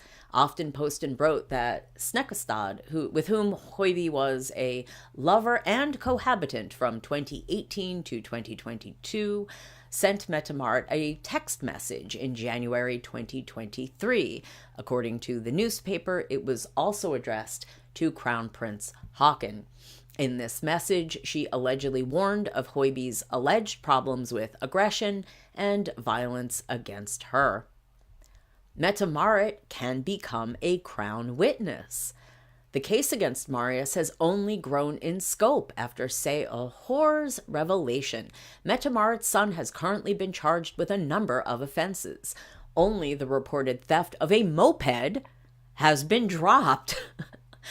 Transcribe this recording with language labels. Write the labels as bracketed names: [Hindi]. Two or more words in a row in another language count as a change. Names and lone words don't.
[English] Aftenposten wrote that Snekkestad, with whom Hoiby was a lover and cohabitant from 2018 to 2022, sent Mette-Marit a text message in January 2023. According to the newspaper, it was also addressed to Crown Prince Håkon. In this message, she allegedly warned of Hoiby's alleged problems with aggression and violence against her. Mette-Marit can become a crown witness. The case against Marius has only grown in scope after Sehor's revelation. Mette-Marit's son has currently been charged with a number of offenses. Only the reported theft of a moped has been dropped.